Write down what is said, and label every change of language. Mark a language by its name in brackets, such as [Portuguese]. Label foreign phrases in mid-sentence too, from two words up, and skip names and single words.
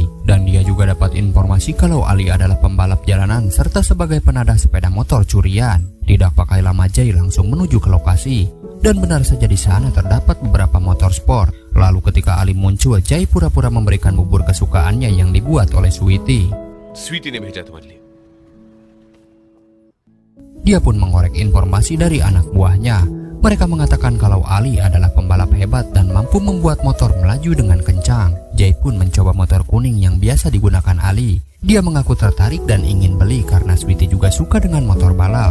[Indonesian] Dan dia juga dapat informasi kalau Ali adalah pembalap jalanan serta sebagai penadah sepeda motor curian. Tidak pakai lama, Jay langsung menuju ke lokasi. Dan benar saja di sana terdapat beberapa motor sport. Lalu ketika Ali muncul, Jay pura-pura memberikan bubur kesukaannya yang dibuat oleh Sweety. [Hindi] Sweety ने भेजा तुम्हारे लिए. [Indonesian] Dia pun mengorek informasi dari anak buahnya. Mereka mengatakan kalau Ali adalah pembalap hebat dan mampu membuat motor melaju dengan kencang. Jay pun mencoba motor kuning yang biasa digunakan Ali. Dia mengaku tertarik dan ingin beli karena Sweety juga suka dengan motor balap.